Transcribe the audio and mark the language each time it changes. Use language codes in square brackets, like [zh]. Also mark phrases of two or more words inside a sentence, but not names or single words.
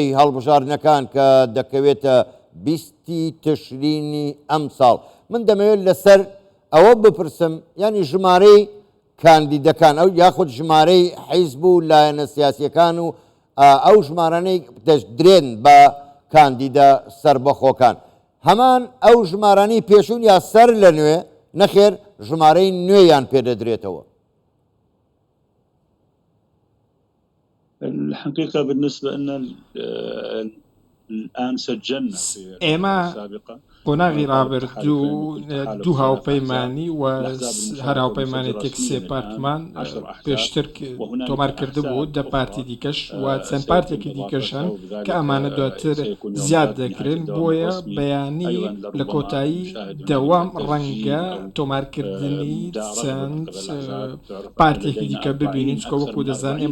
[ckb] هەڵبژاردنەکان کە دەکەوێتە 20 تشرینی ئەم ساڵ من دەمەوێت لەسەر ئەوە بپرسم ینی ژمارەی کاندیدەکان ئەو یاخود ژمارەی حیزب و لایەنە سیاسیەکان و ئەو ژمارانەی دەستدرێن بە کاندیدە سربەخۆکان هەمان ئەو ژمارانەی پێشوون یا سەر لە نوێ نەخێر ژمارەی نوێیان پێدەدرێتەوە. [ar] الحقيقة بالنسبة لنا الآن سجلنا في [ckb] السابقة قۆناغی ڕابردوو دوو هاوپەیمانی و هەر هاوپەیمانێتێک سێ پارتمان پێشتر تۆمار کرده بوو دە پارتی دیکەش و چەند پارتێکی دیکەشن کە ئەمانە دواتر زیاد دەکرێن بۆیە بەیانی لە کۆتایی دەوام ڕەنگە تۆمارکردنی چەند پارتێکی دیکە ببینین چکە وەکو دەزان ئێمە